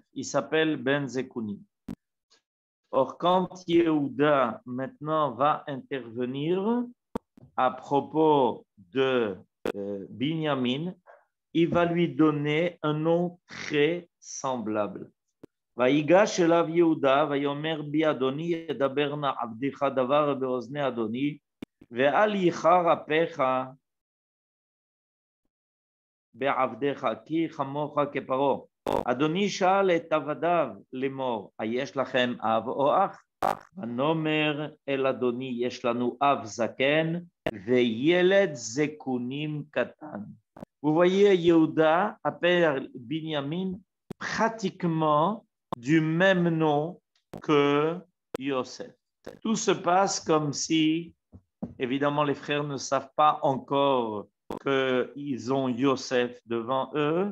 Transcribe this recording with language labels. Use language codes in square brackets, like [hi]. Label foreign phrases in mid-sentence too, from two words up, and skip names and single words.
[fr] Il s'appelle Ben Zekunim. Or, quand Yehuda maintenant va intervenir à propos de Binyamin, il va lui donner un nom très semblable. [he] ויגש אליו יהודה ויאמר בי אדני ידבר נא עבדך דבר באזני אדני ואל יחר אפך בעבדיך כי כמוך כפרעה. אדוני שאל את עבדיו לאמור, היש לכם אב או אח? ונאמר אל אדוני, יש לנו אב זקן וילד זקונים קטן. [fr] Vous voyez, Yehuda appelle Binyamin pratiquement du même nom que Yosef. Tout se passe comme si, évidemment, les frères ne savent pas encore qu'ils ont Yosef devant eux.